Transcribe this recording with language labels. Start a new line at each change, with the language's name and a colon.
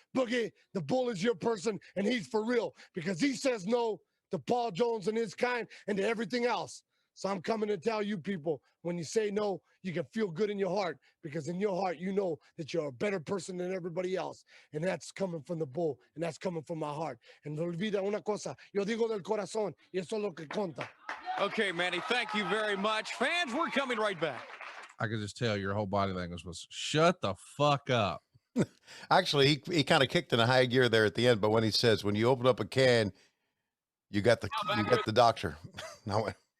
English: Boogie, the bull is your person, and he's for real, because he says no to Paul Jones and his kind and to everything else. So I'm coming to tell you people, when you say no, you can feel good in your heart, because in your heart, you know that you're a better person than everybody else. And that's coming from the bull, and that's coming from my heart.
Spanish: And no olvida una cosa, yo digo del corazón, y eso es lo que conta.
English: Okay, Manny, thank you very much. Fans, we're coming right back. I could just tell your whole body language was shut the fuck up. Actually, he kind of kicked in a high gear there at the end, but when he says, when you open up a can, you got the doctor. I went,